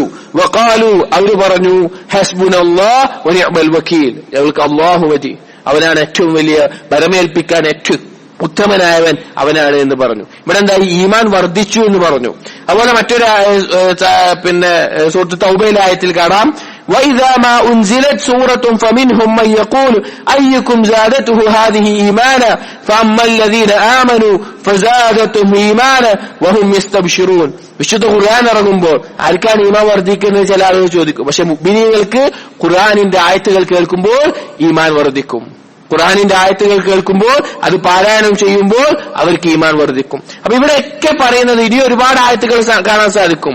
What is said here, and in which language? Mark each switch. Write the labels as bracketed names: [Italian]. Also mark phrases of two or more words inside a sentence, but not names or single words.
[Malayalam] വഖാലു, അവർ പറഞ്ഞു, [Arabic] حسبنا الله ونعم الوكيل, [Malayalam] ഞങ്ങൾക്ക് അല്ലാഹു മതി, അവനാണ് ഏറ്റവും വലിയ ബലമേൽപ്പിക്കാൻ ഏറ്റവും ഉത്തമനായവൻ അവനാണ് എന്ന് പറഞ്ഞു. ഇവിടെ എന്താ, ഈമാൻ വർദ്ധിച്ചു എന്ന് പറഞ്ഞു. അതുപോലെ മറ്റൊരു സൂറത്ത് തൗബയിലെ ആയത്തിൽ കാണാം, [Arabic] وَإِذَا مَا أُنْزِلَتْ سُورَةٌ فَمِنْهُمْ مَنْ يَقُولُ أَيُّكُمْ زَادَتْهُ هَذِهِ إِيمَانًا فَأَمَّا الَّذِينَ آمَنُوا فَزَادَتْهُمْ إِيمَانًا وَهُمْ يَسْتَبْشِرُونَ. [Malayalam] വിശുദ്ധ ഖുർആൻ ഇറങ്ങുമ്പോൾ ആർക്കാണ് ഈമാൻ വർദ്ധിക്കുന്നത് ചില ആളുകൾ ചോദിക്കും. പക്ഷെ മുഅ്മിനീങ്ങൾക്ക് ഖുർആനിന്റെ ആയത്തുകൾ കേൾക്കുമ്പോൾ ഈമാൻ വർദ്ധിക്കും. ഖുർആനിന്റെ ആയത്തുകൾ കേൾക്കുമ്പോൾ, അത് പാരായണം ചെയ്യുമ്പോൾ അവർക്ക് ഈമാൻ വർദ്ധിക്കും. അപ്പൊ ഇവിടെയൊക്കെ പറയുന്നത്, ഇനി ഒരുപാട് ആയത്തുകൾ കാണാൻ സാധിക്കും.